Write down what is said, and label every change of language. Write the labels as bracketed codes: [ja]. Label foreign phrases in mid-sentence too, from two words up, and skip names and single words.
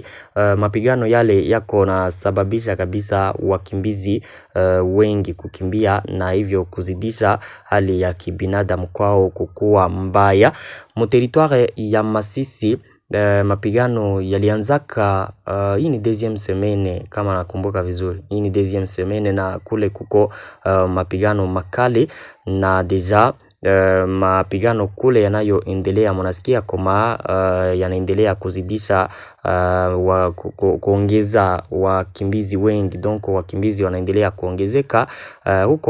[sw] Mapigano yale yako na sababisha kabisa wakimbizi wengi kukimbia na hivyo kuzidisha hali ya kibinadamu kwao kukua mbaya. Mu territoire ya Masisi mapigano yalianzaka, hii ni [fr] deuxième semaine [sw] kama nakumbuka vizuri, hii ni [fr] deuxième semaine [sw] na kule kuko mapigano makali na deja mapigano kule yanayoendelea, mnasikia kama yanaendelea kuzidisha kuongeza wakimbizi wengi, donc wakimbizi wanaendelea kuongezeka huko.